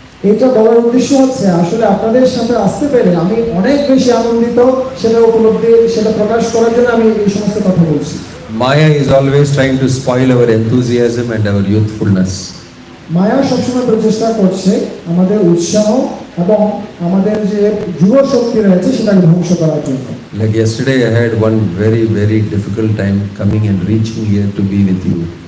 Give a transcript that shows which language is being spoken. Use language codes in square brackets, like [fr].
[bn] এটা বলার উদ্দেশ্য হচ্ছে আসলে আপনাদের সাথে আসতে পেরে আমি অনেক বেশি আনন্দিত, সেটা উপলব্ধি, সেটা প্রকাশ করার জন্য আমি এই সমস্ত কথা বলছি। [en] Maya is always trying to spoil our enthusiasm and our youthfulness. [bn] মায়া সবসময় প্রচেষ্টা করছে আমাদের উৎসাহ এবং আমাদের যে যুব শক্তি রয়েছে সেটাকে ধ্বংস করার জন্য। [en] Like yesterday I had one very difficult time coming and reaching here to be with you.